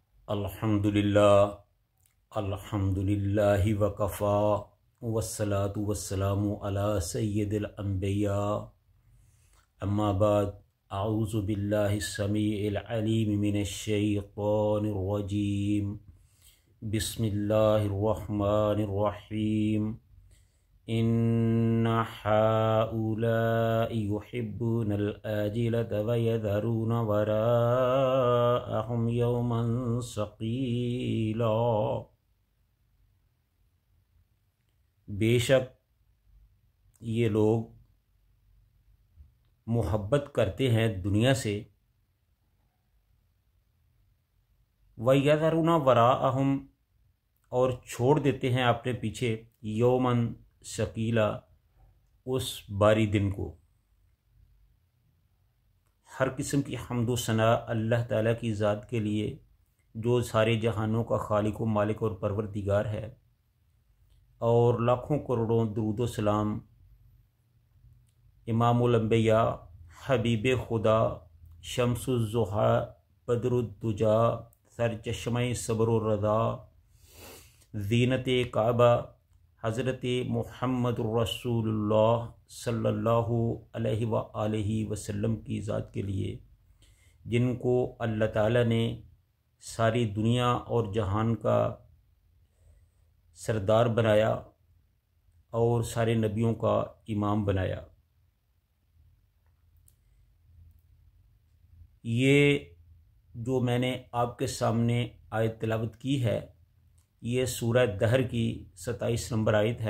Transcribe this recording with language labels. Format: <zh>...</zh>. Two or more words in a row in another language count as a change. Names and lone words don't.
<ar>الحمد لله وكفى والصلاة والسلام على سيد الأنبياء أما بعد أعوذ بالله السميع العليم من الشيطان الرجيم بسم الله الرحمن الرحيم إن هؤلاء يحبون العاجلة ويذرون وراءهم يوما ثقيلا.</ar> <ur>بے شک یہ لوگ محبت کرتے ہیں دنیا سے,</ur> <ar>ويذرون وراءهم</ar> <ur>اور چھوڑ دیتے ہیں اپنے پیچھے</ur> <ar>يوما ثقيلا</ar> <ur>اس بھاری دن کو. ہر قسم کی حمد و ثنا اللہ تعالیٰ کی ذات کے لیے جو سارے جہانوں کا خالق و مالک اور پروردگار ہے، اور لاکھوں کروڑوں درود و سلام امام الانبیاء حبیب خدا شمس الضحیٰ بدر الدجیٰ سرچشمہ صبر و رضا زینت کعبہ حضرت محمد رسول اللہ</ur> <ar>صلى الله عليه وآله وسلم</ar> <ur>کی ذات کے لیے، جن کو اللہ تعالیٰ نے ساری دنیا اور جہان کا سردار بنایا اور سارے نبیوں کا امام بنایا. یہ جو میں نے آپ کے سامنے آیت تلاوت کی ہے، یہ سورہ دہر کی 27 نمبر آیت ہے.</ur>